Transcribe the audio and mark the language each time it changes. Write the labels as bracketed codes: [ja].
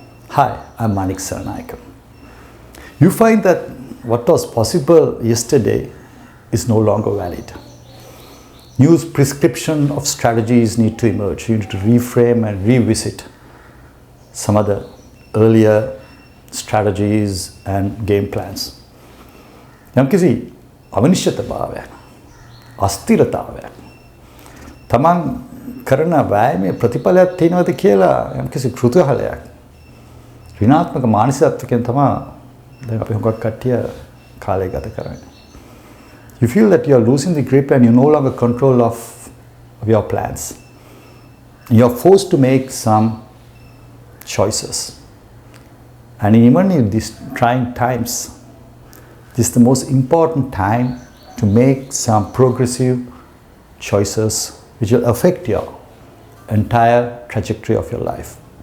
[en] Hi, I'm Manik Senanayake. You find that what was possible yesterday is no longer valid. New prescription of strategies need to emerge. You need to reframe and revisit some of the earlier strategies and game plans. [si] යම්කිසි අවිනිශ්චිතභාවයක්, අස්ථිරතාවයක්, තමන් කරන වෑයමේ ප්‍රතිඵලයක් තියෙනවද කියලා යම්කිසි කෘතහලයක්, ඍණාත්මක මානසිකත්වයෙන් තමයි දැන් අපි හුඟක් කට්ටිය කාලය ගත කරන්නේ. [en] You feel that you are losing the grip and you no longer control of your plans. You are forced to make some choices. And even in these trying times, this is the most important time to make some progressive choices which will affect your entire trajectory of your life.